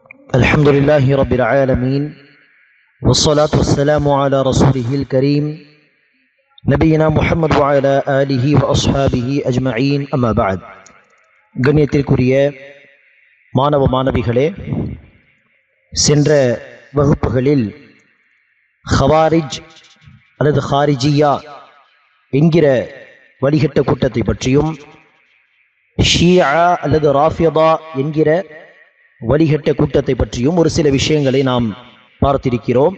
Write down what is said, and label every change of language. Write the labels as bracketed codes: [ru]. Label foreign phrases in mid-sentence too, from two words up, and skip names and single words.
[ar] الحمد لله رب العالمين والصلاة والسلام على رسوله الكريم نبينا محمد وعلى آله وأصحابه أجمعين أما بعد [ta] கண்ணியத்திற்குரிய மாணவ மாணவிகளே, சென்ற வகுப்புகளில் ஹவாரிஜ் அல்லது ஹாரிஜியா என்கிற வழிகட்ட கூட்டத்தை பற்றியும் ஷியா அல்லது ராஃபிதா என்கிற வழிகட்ட கூட்டத்தை பற்றியும் ஒரு சில விஷயங்களை நாம் பார்த்திருக்கிறோம்.